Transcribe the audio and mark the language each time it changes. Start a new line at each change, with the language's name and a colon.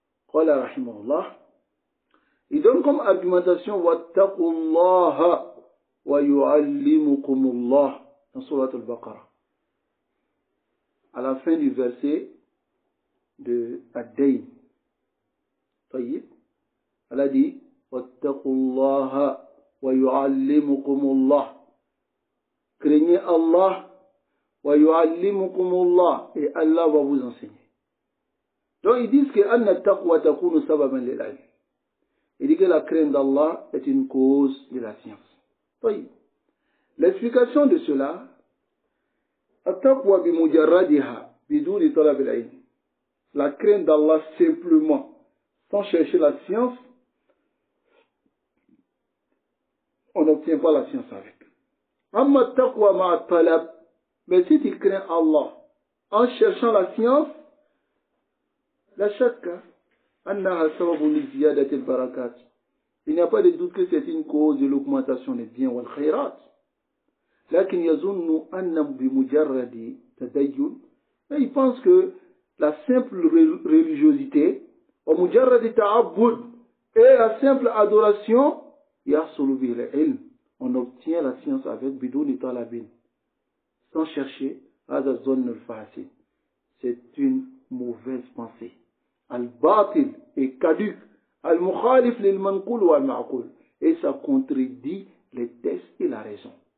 Arabic: Qala rahimahullah,
French: il donne comme argumentation
Arabic: wattaqullaha wa yu'allimukumullah
French: dans Surat al-Baqarah. À la fin du verset de Ad-Dayn.
Arabic: طيب,
French: elle a dit
Arabic: واتقوا الله ويعلمكم الله.
French: Craignez Allah
Arabic: ويعلمكم الله,
French: et Allah va vous enseigner. Donc ils disent que
Arabic: أن التقوى تكون سببا للعلم.
French: Il dit que la crainte d'Allah est une cause de la science.
Arabic: طيب,
French: l'explication de cela,
Arabic: التقوى بمجردها بدون طلب العلم.
French: La crainte d'Allah simplement sans chercher la science, on n'obtient pas la science avec.
Arabic: Amma taqwa ma'a talab,
French: mais si tu crains Allah en cherchant la science,
Arabic: la shakka annaha sababun li ziyadati al-barakat.
French: Il n'y a pas de doute que c'est une cause de l'augmentation des biens
Arabic: wal khayrat. Lakin yazunnu anna bi mujarradi tadayyun,
French: mais il pense que la simple religiosité
Arabic: ومجرد تعبد
French: et la simple adoration
Arabic: يحصل به العلم.
French: On obtient la science avec
Arabic: بدون طلب,
French: sans chercher.
Arabic: هذا الظن الفاسد.
French: C'est une mauvaise pensée. Al-batil est caduc.
Arabic: Al-mukhalif lil-manqul wal-ma'qul.
French: Et ça contredit les textes et la raison.